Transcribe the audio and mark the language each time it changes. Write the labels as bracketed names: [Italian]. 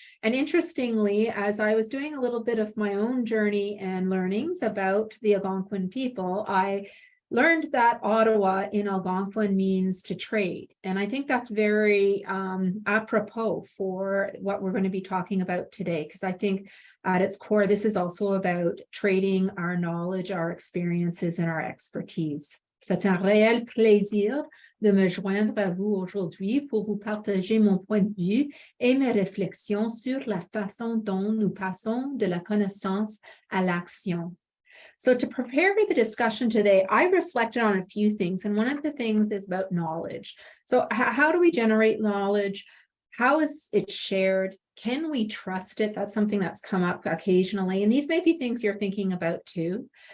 [English] And interestingly, as I was doing a little bit of my own journey and learnings about the Algonquin people, I learned that Ottawa in Algonquin means to trade. And I think that's very apropos for what we're going to be talking about today, because I think at its core, this is also about trading our knowledge, our experiences, and our expertise. [French] C'est un réel plaisir de me joindre à vous aujourd'hui pour vous partager mon point de vue et mes réflexions sur la façon dont nous passons de la connaissance à l'action. [English] So to prepare for the discussion today, I reflected on a few things, and one of the things is about knowledge. So how do we generate knowledge? How is it shared? Can we trust it? That's something that's come up occasionally, and these may be things you're thinking about too.